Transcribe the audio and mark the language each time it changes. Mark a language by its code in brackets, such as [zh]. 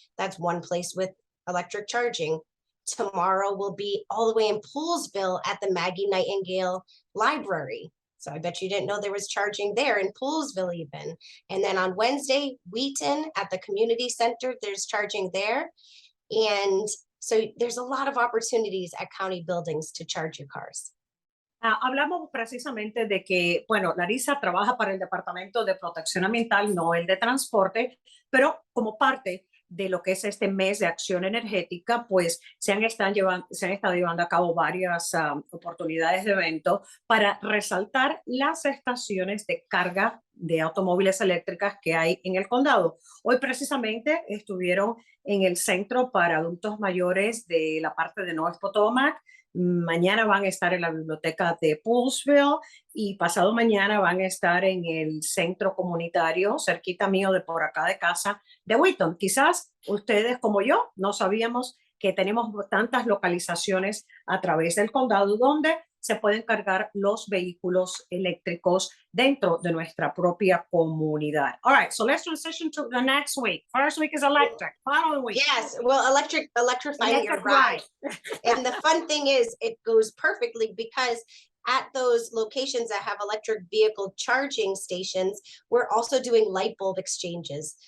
[en] That's one place with electric charging. Tomorrow will be all the way in Poolesville at the Maggie Nightingale Library. So I bet you didn't know there was charging there in Poolesville even. And then on Wednesday, Wheaton at the community center, there's charging there. And so there's a lot of opportunities at county buildings to charge your cars. [es] Hablamos precisamente de que, bueno, Larissa trabaja para el Departamento de Protección Ambiental, no el de Transporte, pero como parte de lo que es este mes de acción energética, pues se han estado llevando a cabo varias oportunidades de evento para resaltar las estaciones de carga de automóviles eléctricas que hay en el condado. Hoy precisamente estuvieron en el centro para adultos mayores de la parte de North Potomac. Mañana van a estar en la biblioteca de Poolesville y pasado mañana van a estar en el centro comunitario cerquita mío de por acá de casa de Wheaton. Quizás ustedes como yo no sabíamos que tenemos tantas localizaciones a través del condado donde se pueden cargar los vehículos eléctricos dentro de nuestra propia comunidad. [en] All right, so let's transition to the next week. First week is electric. Following week. Yes, well, electrifying your ride. And the fun thing is it goes perfectly because at those locations that have electric vehicle charging stations, we're also doing light bulb exchanges.